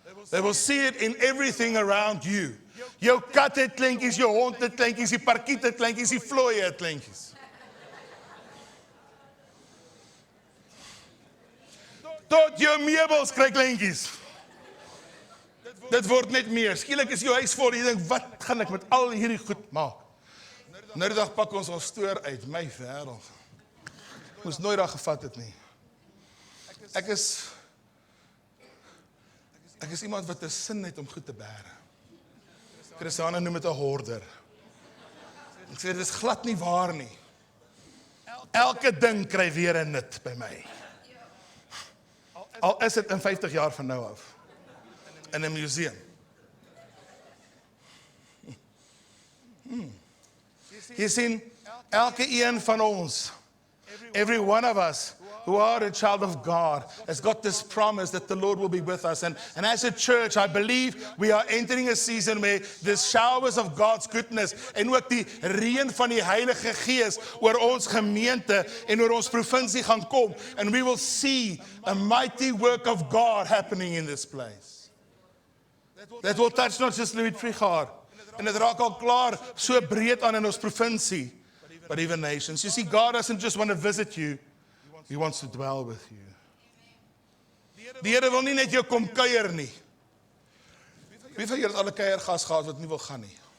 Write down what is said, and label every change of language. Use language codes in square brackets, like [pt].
[en] They will see it in everything around you. [af] Jou kat het kleintjies, jou hond het kleintjies, die parkiet het kleintjies, die vlooie het kleintjies. Tot jou meubels kry kleintjies. Dit word net meer. Skielik is jou huis vol. Jy dink, wat gaan ek met al hierdie goed maak? Nou die dag pak ons stoor uit, my wêreld. Moes nooit daar gevat het nie. Ek is iemand wat 'n sin het om goed te bære. Christiane noem dit 'n hoorder. Ek sê, dit is glad nie waar nie. Elke ding kry weer 'n nut by my. Al is dit in 50 jaar van nou af. In 'n museum. Jy sien, elke een van ons, [en] every one of us who are a child of God, has got this promise that the Lord will be with us. And as a church, I believe we are entering a season where the showers of God's goodness [af] en ook die reën van die Heilige Gees oor ons gemeente en oor ons provinsie gaan kom. [en] And we will see a mighty work of God happening in this place. That will touch not just Louis Trichardt, [af] en dit raak al klaar so breed aan in ons provinsie, [en] but even nations. You see, God doesn't just want to visit you, He wants to dwell with you. [af] Die Here wil nie net jou kom kuier nie. Wie van julle het al 'n kuiergas gehad wat nie wil gaan nie?